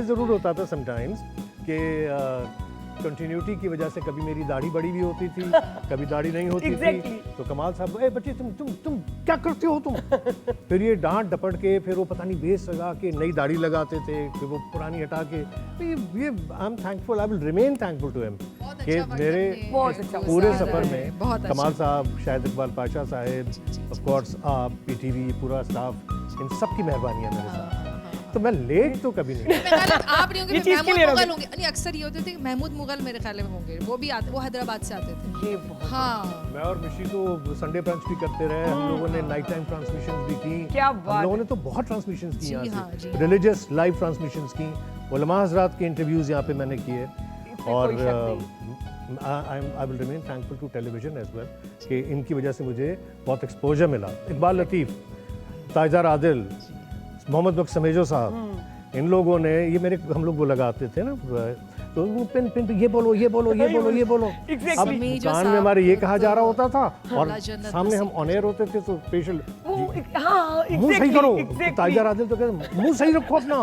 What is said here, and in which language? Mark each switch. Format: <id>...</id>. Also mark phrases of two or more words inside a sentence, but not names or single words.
<ur>ضرور ہوتا تھا سم ٹائمز کہ کنٹینیوٹی کی وجہ سے کبھی میری داڑھی بڑی بھی ہوتی تھی کبھی داڑھی نہیں ہوتی تھی تو کمال صاحب اے بچے تم کیا کرتے ہو تم پھر یہ ڈانٹ ڈپٹ کے پھر وہ پتا نہیں بیس لگا کے نئی داڑھی لگاتے تھے پھر وہ پرانی ہٹا کے تو یہ</ur> <en>I am thankful I will remain thankful to him</en> <ur>کہ میرے پورے سفر میں کمال صاحب شاہد اقبال پاشا صاحب</ur> <en>of course</en> <ur>آپ پی ٹی وی پورا اسٹاف ان سب کی مہربانی ہے میرے ساتھ تو میں لیٹ تو کبھی نہیں آپ نہیں ہوں گے محمود مغل ہوں گے نہیں اکثر یہ ہوتے تھے کہ محمود مغل میرے خیال میں ہوں گے وہ بھی آتے وہ حیدرآباد سے آتے تھے ہاں میں اور مشی تو</ur> <en>Sunday brunch</en> <ur>بھی کرتے رہے ہم لوگوں نے</ur> <en>night time transmissions</en> <ur>بھی کی کیا بات ہم لوگوں نے تو بہت ٹرانسمیشنز کی یہاں سے</ur> <en>religious live transmissions</en> <ur>کی علما حضرات کے انٹرویوز یہاں پہ میں نے کیے اور</ur> <en>I will remain thankful to television as well</en> <ur>کہ ان کی وجہ سے مجھے بہت ایکسپوژر ملا اقبال لطیف تاجدار عادل محمد بخش سمیجو صاحب ان لوگوں نے یہ میرے ہم لوگ وہ لگاتے تھے نا تو وہ پن پن یہ بولو یہ بولو یہ بولو یہ بولو اب کان میں ہمارے یہ کہا جا رہا ہوتا تھا اور سامنے ہم</ur> <en>on air</en> <ur>ہوتے تھے تو اسپیشل منہ صحیح کرو تاجدار عادل تو کہتے منہ صحیح رکھو اپنا</ur>